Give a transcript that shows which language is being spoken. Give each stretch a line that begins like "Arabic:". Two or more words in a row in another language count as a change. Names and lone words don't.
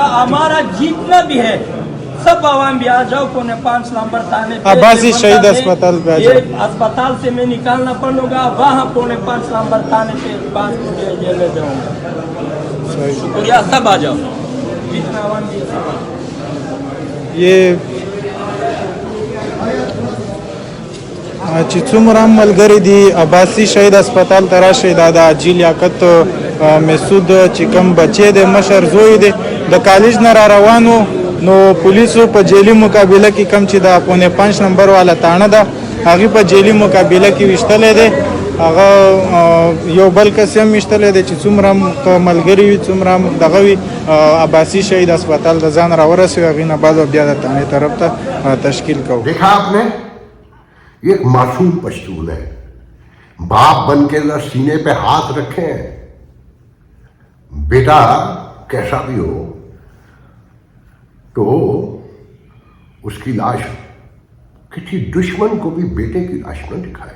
Urdu: ہمارا جتنا بھی ہے سب عوام بھی آ جاؤ، 5 نمبر تھانے پہ, عباسی شہید اسپتال پہ آ ये जाओ। اسپتال سے میں نکالنا پڑوں گا، وہاں 5 نمبر تھانے پہ 5 بجے یہ لے جاؤں گا. شکریہ، سب آ جاؤ، جتنا عوام بھی ہے سب آ جاؤ.
Pashto: ये چې څومره ملګری دي عباسي شهید هسپتال ته راشئ. دا د حاجي لیاقت مسعود چې کوم بچی دی، مشر زوی دی، د کالج نه را روانو نو پولیسو په جیلی مقابله کې کم چې د 5 نمبر والا تانه ده هغې په جیلی مقابله کې ویشتلی دی. هغه یو بل کس هم ویشتلی دی چې څومره ملګري وي، څومره دغه وي. عباسي شهید هسپتال د ځان راورسوي، هغې نه بعد بیا د تانې طرف ته تشکیل کوو.
Urdu: دیکھا آپ نے، یہ ایک معصوم پشتون ہے، باپ بن کے ذرا سینے پہ ہاتھ رکھے. بیٹا کیسا بھی ہو تو اس کی لاش کسی دشمن کو بھی بیٹے کی لاش نہ دکھائے.